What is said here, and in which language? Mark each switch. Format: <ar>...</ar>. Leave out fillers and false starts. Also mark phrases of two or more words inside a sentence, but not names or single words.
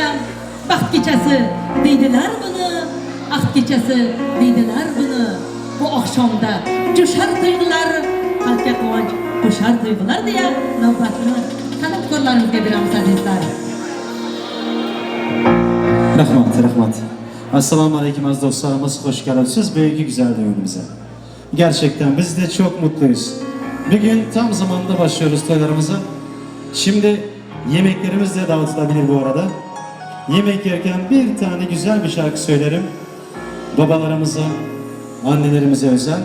<uz>Baxt kechasi deydilar buni, axt kechasi deydilar buni. Bu oqshomda jo'shar tuyg'ular, qalbga quvonch qo'shar tuyg'ular deya navbatni san'atkorlarimizga beramiz azizlar.</uz> <tr>Rahmat.</tr> <ar>السلام عليكم</ar> <tr>aziz dostlarımız, hoş geldiniz bugünkü güzel düğünümüze. Gerçekten biz de çok mutluyuz. Bugün tam zamanında başlıyoruz toylarımıza. Şimdi yemeklerimiz de dağıtılabilir bu arada. Yemek yerken bir tane güzel bir şarkı söylerim. Babalarımıza, annelerimize özel.</tr>